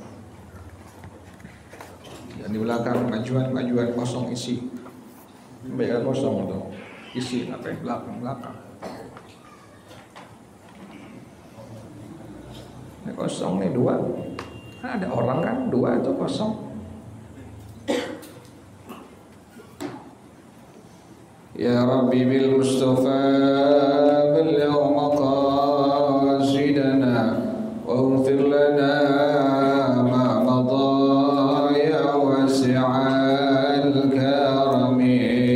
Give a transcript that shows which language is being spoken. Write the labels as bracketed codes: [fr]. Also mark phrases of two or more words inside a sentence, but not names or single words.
[id] Dan di belakang majuan kosong isi. Biar kosong tuh. Isi apa belakang. Ini kosong nih dua. Ada orang kan dua atau kosong. [ar] يا رب بالمصطفى بلغ مقاصدنا واغفر لنا ما مضى يا واسع الكرم.